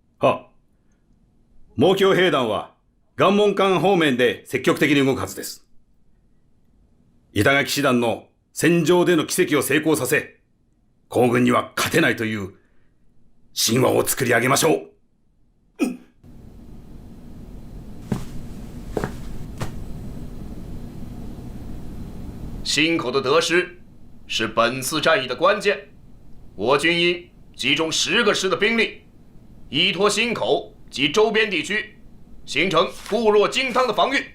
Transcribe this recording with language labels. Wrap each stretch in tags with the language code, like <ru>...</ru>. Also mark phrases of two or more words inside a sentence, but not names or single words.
<ja>猛強兵団は岩門関方面で積極的に動くはずです。板垣師団の戦場での奇跡を成功させ、皇軍には勝てないという神話を作り上げましょう。</ja> <zh>忻口的得失是本次战役的关键。我军应集中10个师的兵力，依托忻口及周边地区，形成固若金汤的防御。</zh>